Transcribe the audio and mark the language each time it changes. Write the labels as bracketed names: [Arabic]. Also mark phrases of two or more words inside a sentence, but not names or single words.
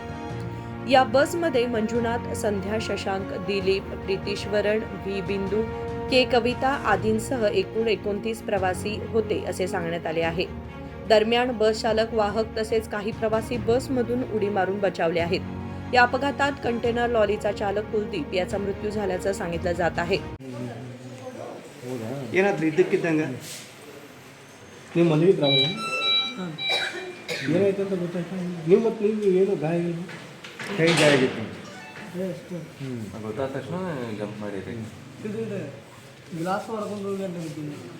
[Marathi] या बसमध्ये मंजुनाथ, संध्या, शशांक, दिलीप, प्रीतीश्वरण, व्ही बिंदू, के कविता आदींसह एकूण 29 प्रवासी होते असे सांगण्यात आले आहे. दरम्यान बस चालक, वाहक तसेच काही प्रवासी बसमधून उडी मारून बचावले आहेत. या अपघातात कंटेनर लॉरीचा चालक कुलदीप याचा मृत्यू झाल्याचं सांगितलं जात आहे. [Kannada] ಏನಾದ್ರೂ ಇದ್ದಕ್ಕಿದ್ದಂಗೆ ನೀವು ಮಲಗಿದ್ರವ ಏನಾಯ್ತು ಅಂತ ಗೊತ್ತಾಯ್ತು ನೀವು ಮತ್ತು ನೀವು ಏನು ಗಾಯ ಕೈ ಗಾಯ ಆಗಿತ್ತು. ಗೊತ್ತಾದ ತಕ್ಷಣ ಜಂಪ್ ಮಾಡಿರಿ. ಗ್ಲಾಸ್ ಹೊಡ್ಕೊಂಡು ಹೋಗಿ ಅಂತ ಬಿದ್ದೀನಿ.